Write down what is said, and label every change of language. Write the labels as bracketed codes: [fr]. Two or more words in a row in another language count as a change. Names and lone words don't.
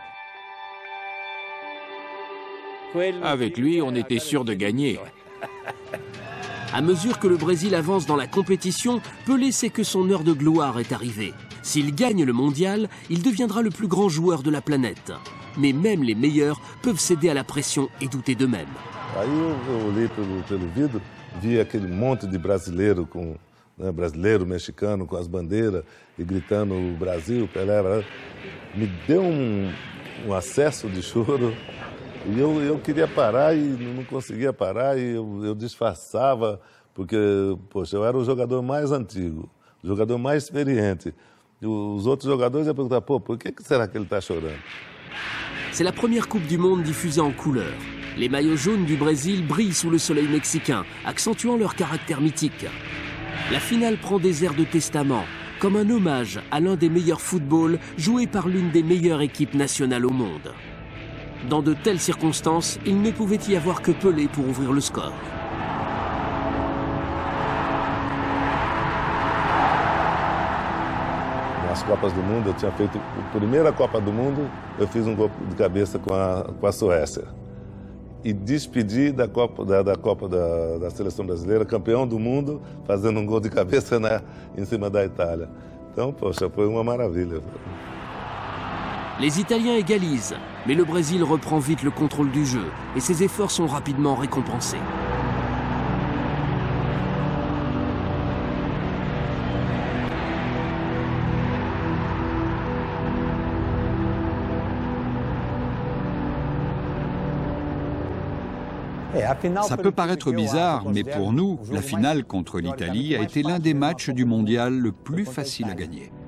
[fr] Avec lui, on était sûr de gagner. À mesure que le Brésil avance dans la compétition, Pelé sait que son heure de gloire est arrivée. S'il gagne le mondial, il deviendra le plus grand joueur de la planète. Mais même les meilleurs peuvent céder à la pression et douter d'eux-mêmes. [pt] Aí eu olhei pelo vidro, vi aquele monte de brasileiro brasileiro, mexicano com as bandeiras e gritando o Brasil, Pelé. Me deu acesso de choro e eu queria parar e não conseguia parar e eu disfarçava porque, poxa, eu era o jogador mais antigo, o jogador mais experiente. E os outros jogadores iam perguntar, pô, por que será que ele está chorando? [fr] C'est la première Coupe du Monde diffusée en couleur. Les maillots jaunes du Brésil brillent sous le soleil mexicain, accentuant leur caractère mythique. La finale prend des airs de testament, comme un hommage à l'un des meilleurs footballs joués par l'une des meilleures équipes nationales au monde. Dans de telles circonstances, il ne pouvait y avoir que Pelé pour ouvrir le score. [pt] Nas Copas do Mundo, eu tinha feito a primeira Copa do Mundo, eu fiz gol de cabeça com a Suécia. E despedi da Seleção Brasileira, campeão do mundo, fazendo gol de cabeça em cima da Itália. Então, poxa, foi uma maravilha. [fr] Les Italiens égalisent, mais le Brésil reprend vite le contrôle du jeu et ses efforts sont rapidement récompensés. Ça peut paraître bizarre, mais pour nous, la finale contre l'Italie a été l'un des matchs du mondial le plus facile à gagner.